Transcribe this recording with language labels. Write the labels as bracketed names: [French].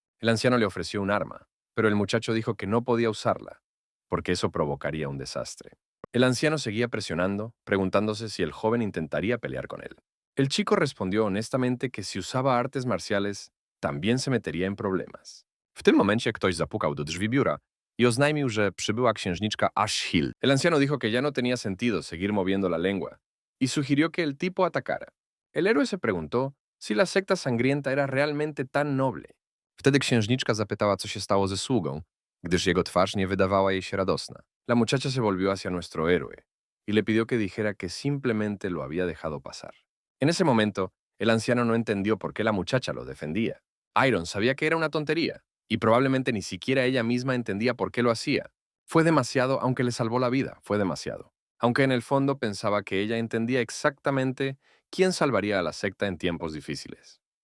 [Spanish] El anciano le ofreció un arma, pero el muchacho dijo que no podía usarla, porque eso provocaría un desastre. El anciano seguía presionando, preguntándose si el joven intentaría pelear con él. El chico respondió honestamente que si usaba artes marciales, también se metería en problemas. [Polish] W tym momencie ktoś zapukał do drzwi biura y oznajmił, że przybyła księżniczka Ashhill. [Spanish] El anciano dijo que ya no tenía sentido seguir moviendo la lengua y sugirió que el tipo atacara. El héroe se preguntó si la secta sangrienta era realmente tan noble. [Polish] Wtedy księżniczka zapytała, co się stało ze sługą, gdyż jego twarz nie wydawała jej się radosna. [Spanish] La muchacha se volvió hacia nuestro héroe y le pidió que dijera que simplemente lo había dejado pasar. En ese momento, el anciano no entendió por qué la muchacha lo defendía. Iron sabía que era una tontería, y probablemente ni siquiera ella misma entendía por qué lo hacía. Fue demasiado, aunque le salvó la vida, fue demasiado. Aunque en el fondo pensaba que ella entendía exactamente quién salvaría a la secta en tiempos difíciles.